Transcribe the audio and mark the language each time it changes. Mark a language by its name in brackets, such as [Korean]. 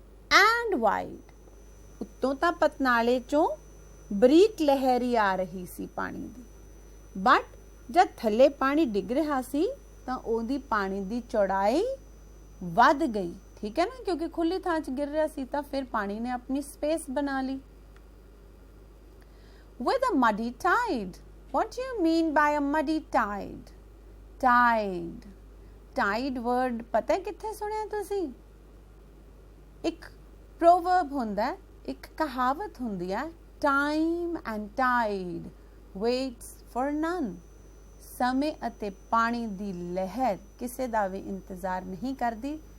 [English] And wide, [Punjabi] ਉੱਤੋਂ ਤਾਂ ਪਤਨਾਲੇ ਚੋਂ ਬਰੀਕ ਲਹਿਰੀ ਆ ਰਹੀ ਸੀ ਪਾਣੀ ਦੀ, ਬਟ ਜਦ ਥੱਲੇ ਪਾਣੀ ਡਿੱਗ ਰਿਹਾ ਸੀ ਤਾਂ ਉਹਦੀ ਪਾਣੀ ਦੀ ਚੌੜਾਈ ਵੱਧ ਗਈ। ਠੀਕ ਹੈ ਨਾ, ਕਿਉਂਕਿ ਖੁੱਲੀ ਥਾਂ 'ਚ ਗਿਰ ਰਿਹਾ ਸੀ ਤਾਂ ਫਿਰ ਪਾਣੀ ਨੇ ਆਪਣੀ ਸਪੇਸ ਬਣਾ ਲਈ। [English] With a muddy tide, what do you mean by a muddy tide? Tide, tide word [Punjabi] ਪਤਾ ਹੈ ਕਿੱਥੇ ਸੁਣਿਆ ਤੁਸੀਂ? ਇੱਕ ਪ੍ਰੋਵਰਬ ਹੁੰਦਾ, ਇੱਕ ਕਹਾਵਤ ਹੁੰਦੀ ਹੈ, [English] time and tide waits for none। [Punjabi] ਸਮੇਂ ਅਤੇ ਪਾਣੀ ਦੀ ਲਹਿਰ ਕਿਸੇ ਦਾ ਵੀ ਇੰਤਜ਼ਾਰ ਨਹੀਂ ਕਰਦੀ।